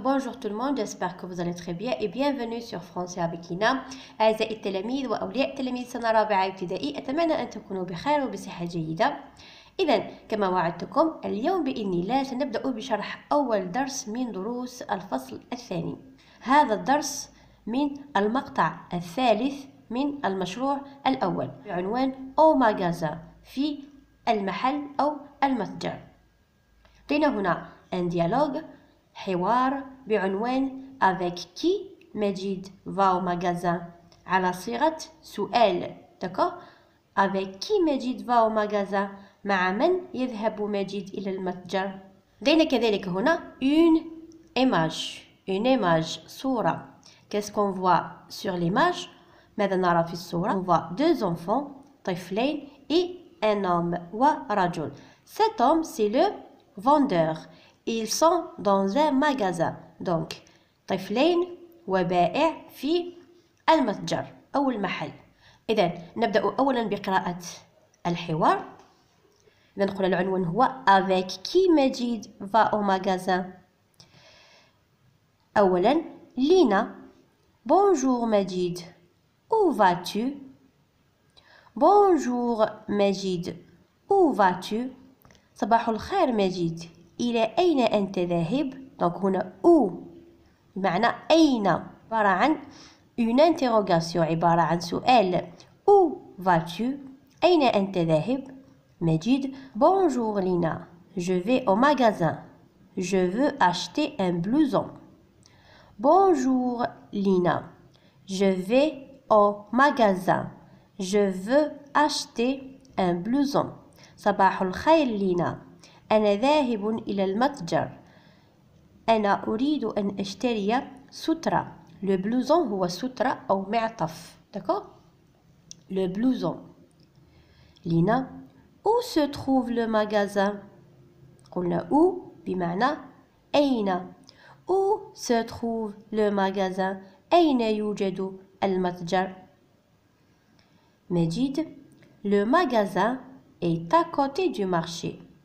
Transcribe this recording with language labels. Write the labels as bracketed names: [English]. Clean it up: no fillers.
[French] Bonjour tout le monde, j'espère que vous allez très bien et bienvenue sur Français avec Ina. [Arabic] أعزائي التلاميذ وأولياء تلاميذ سنة رابعة ابتدائي، أتمنى أن تكونوا بخير وبصحة جيدة. إذا كما وعدتكم اليوم بإذن الله سنبدأ بشرح أول درس من دروس الفصل الثاني. هذا الدرس من المقطع الثالث من المشروع الأول بعنوان أو ماغازا، في المحل أو المتجر. لدينا هنا [French] un dialogue، [Arabic] حوار بعنوان [French] avec qui [Arabic] مجيد [French] va au magasin، [Arabic] على صيغة سؤال. [French] d'accord. avec qui مجيد va au magasin، [Arabic] مع من يذهب مجيد إلى المتجر. لدينا كذلك هنا [French] une image [Arabic] صورة. [French] qu'est-ce qu'on voit sur l'image؟ [Arabic] ماذا نرى في الصورة؟ [French] on voit deux enfants [Arabic] طفلين [French] et un homme [Arabic] ورجل. [French] cet homme c'est le vendeur. Ils sont dans un magasin. donc [Arabic] طفلين وبائع في المتجر أو المحل. إذن نبدأ أولا بقراءة الحوار. نقول العنوان هو [French] avec qui مجيد va au magasin. [Arabic] أولا لينا. [French] bonjour مجيد. où vas-tu؟ bonjour مجيد. où vas-tu؟ [Arabic] صباح الخير مجيد، إلى أين أنت ذاهب؟ [French] donc [Arabic] هنا où بمعنى أين، عبارة عن [French] une interrogation، [Arabic] عبارة عن سؤال. [French] où vas-tu؟ [Arabic] أين أنت ذاهب؟ [French] مجيد bonjour لينا، je vais au magasin، je veux acheter un blouson. bonjour لينا، je vais au magasin، je veux acheter un blouson. [Arabic] صباح الخير لينا، أنا ذاهب إلى المتجر، أنا أريد أن أشتري سترة. [French] le blouson [Arabic] هو سترة أو معطف. [French] d'accord. le blouson. لينا où se trouve le magasin؟ [Arabic] قلنا [French] où [Arabic] بمعنى أين. [French] où se trouve le magasin؟ [Arabic] أين يوجد المتجر؟ [French] مجيد le magasin est à côté du marché.